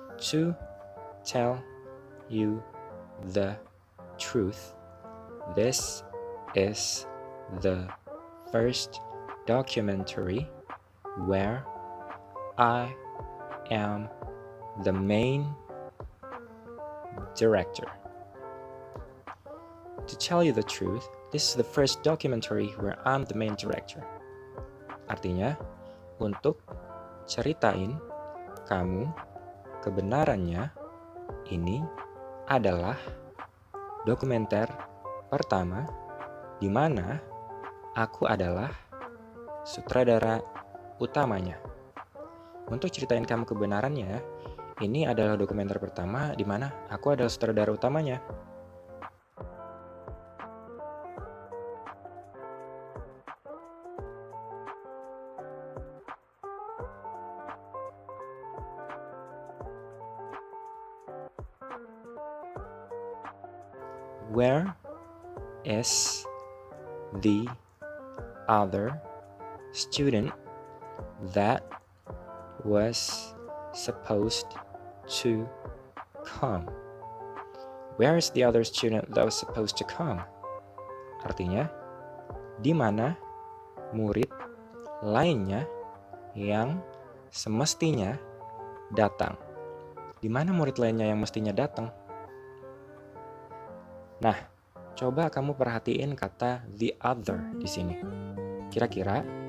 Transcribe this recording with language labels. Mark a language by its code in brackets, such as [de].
[en] To tell you the truth, this is the first documentary where I am the main director. To tell you the truth, this is the first documentary where I'm the main director. [id] Artinya, untuk ceritain kamu kebenarannya, ini adalah dokumenter pertama di mana aku adalah sutradara utamanya. Untuk ceritain kamu kebenarannya, ini adalah dokumenter pertama di mana aku adalah sutradara utamanya. [en] Where is the other student that was supposed to come? Where is the other student that was supposed to come? [id] Artinya, di mana murid lainnya yang semestinya datang? Di mana murid lainnya yang mestinya datang? Nah, coba kamu perhatiin kata the other di sini. Kira-kira